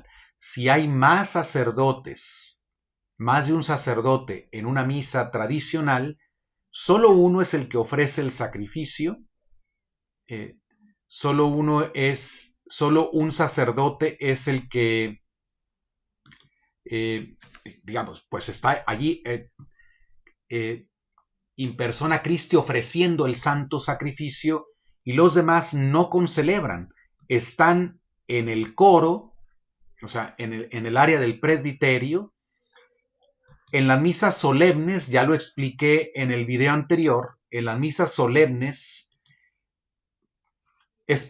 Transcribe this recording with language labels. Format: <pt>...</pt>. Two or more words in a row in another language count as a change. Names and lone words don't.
<es>Si hay más sacerdotes, más de un sacerdote en una misa tradicional, solo uno es el que ofrece el sacrificio, solo un sacerdote es el que, digamos, pues está allí</es> <la>in persona Christi</la> <es>ofreciendo el santo sacrificio, y los demás no concelebran, están en el coro, o sea, en el área del presbiterio. En las misas solemnes, ya lo expliqué en el video anterior, en las misas solemnes es</es>